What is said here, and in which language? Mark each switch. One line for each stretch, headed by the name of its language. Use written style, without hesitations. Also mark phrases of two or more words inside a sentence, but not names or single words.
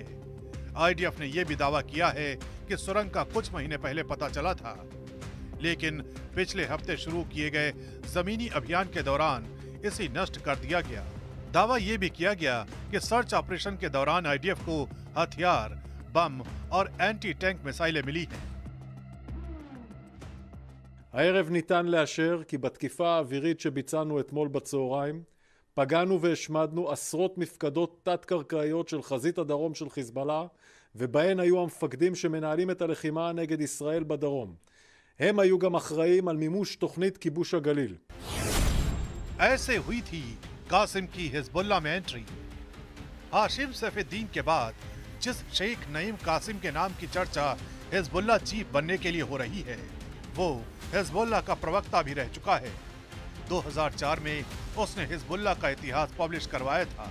Hindi: आईडीएफ ने यह भी दावा किया है कि सुरंग का कुछ महीने पहले पता चला था, लेकिन पिछले हफ्ते शुरू किए गए जमीनी अभियान के दौरान इसे नष्ट कर दिया गया। दावा यह भी किया गया कि
English: search operation
Hindi: के दौरान आईडीएफ को हथियार, बम और
English: anti tank
Hindi: मिसाइलें मिली हैं।
Hebrew: הערב ניתן לאשר כי בתקיפה האווירית שביצענו אתמול בצהריים פגענו והשמדנו עשרות מפקדות תת-קרקעיות של חזית הדרום של חיזבאללה, ובהן היו המפקדים שמנהלים את הלחימה נגד ישראל בדרום. הם היו גם אחראים על מימוש תוכנית כיבוש הגליל.
Hindi: ऐसे हुई थी कासिम की हिजबुल्लाह में एंट्री। हाशिम सैफुद्दीन के बाद जिस शेख नईम कासिम के नाम की चर्चा हिजबुल्लाह चीफ बनने के लिए हो रही है, वो हिजबुल्लाह का प्रवक्ता भी रह चुका है। 2004 में उसने हिजबुल्लाह का इतिहास पब्लिश करवाया था।